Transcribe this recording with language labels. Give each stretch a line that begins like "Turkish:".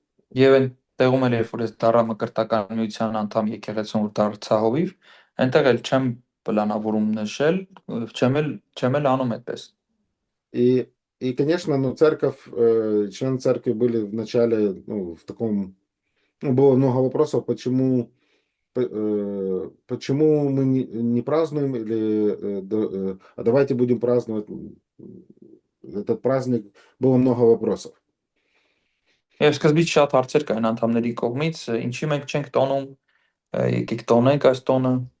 Armenian: Եվ այն տեղում էլ երբ որ ես դառա մկրտական միության անդամ եկեղեցում որ դարձա հովիվ, այնտեղ էլ չեմ պլանավորում նշել, չեմ էլ անում այդպես։
Russian: И, конечно, ну, члены церкви были вначале, ну, в таком, ну, было много вопросов, почему мы не празднуем, или а давайте будем праздновать этот праздник, было много вопросов.
Armenian: Եվ սկզբից շատ հարցեր կային անդամների կողմից, ինչի մենք չենք տոնում, եկեք տոնենք այս տոնը։